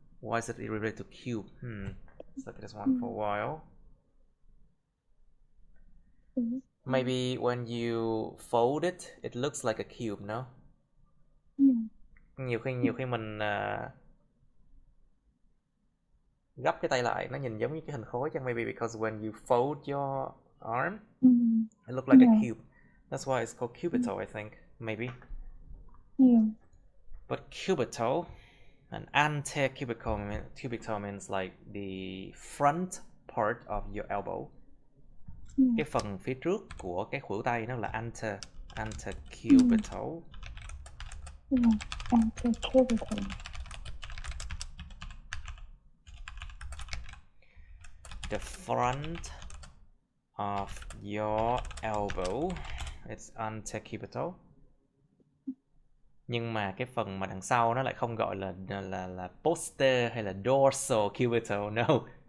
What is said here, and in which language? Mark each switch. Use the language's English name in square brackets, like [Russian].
[English] Why is it related to cube? Let's look at this one for a while. Maybe when you fold it, it looks like a cube, no? [Vietnamese] Nhiều khi mình gấp cái tay lại, nó nhìn giống như cái hình khối chẳng? [English] Maybe because when you fold your arm, it looks like a cube. That's why it's called cubital, I think. Maybe. Yeah. But cubital, an antecubital means like the front part of your elbow. [Vietnamese] Cái phần phía trước của cái khuỷu tay nó là antecubital. [English] Antecubital. The front of your elbow, it's antecubital. [Vietnamese] Nhưng mà cái phần mà đằng sau nó lại không gọi là posterior hay là dorsal cubital, no.